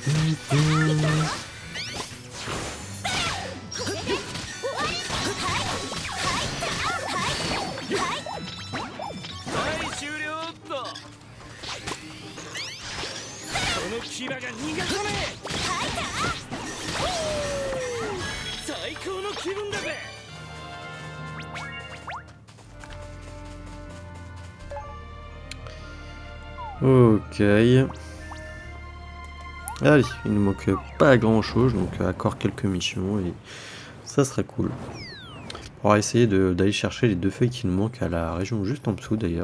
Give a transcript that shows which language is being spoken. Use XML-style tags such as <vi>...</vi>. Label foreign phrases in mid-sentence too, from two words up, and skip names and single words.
<ja>はい終了っと。この牙が逃がさねえ。最高の気分だぜ。</ja> <fr>Ok. Allez, il nous manque pas grand chose, donc encore quelques missions et ça serait cool. On va essayer d'aller chercher les 2 feuilles qui nous manquent à la région juste en dessous d'ailleurs.</fr>